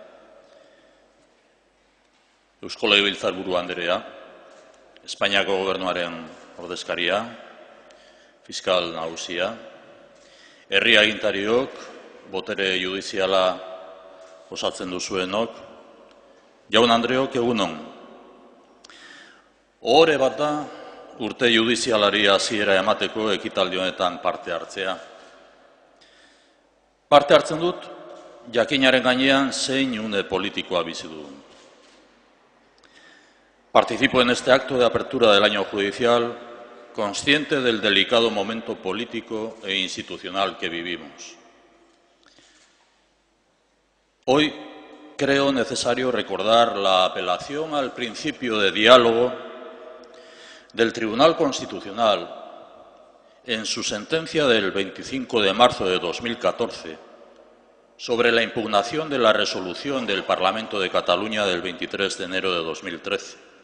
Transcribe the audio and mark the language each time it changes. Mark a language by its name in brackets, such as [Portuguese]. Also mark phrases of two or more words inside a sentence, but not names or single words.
[Basque] Eusko Legebiltzarburu Anderea, Espainiako gobernuaren ordezkaria, fiskal nagusia, herri agintariok, botere judiziala osatzen duzuenok, jaun Andreok egunon. Ohore bat da, urte judizialari hasiera emateko ekitaldi honetan parte hartzea. Parte hartzen dut, jakinaren gainean zein une politikoa bizi dugun. [Spanish] Participo en este acto de apertura del año judicial consciente del delicado momento político e institucional que vivimos. Hoy creo necesario recordar la apelación al principio de diálogo del Tribunal Constitucional en su sentencia del 25 de marzo de 2014 sobre la impugnación de la resolución del Parlamento de Cataluña del 23 de enero de 2013.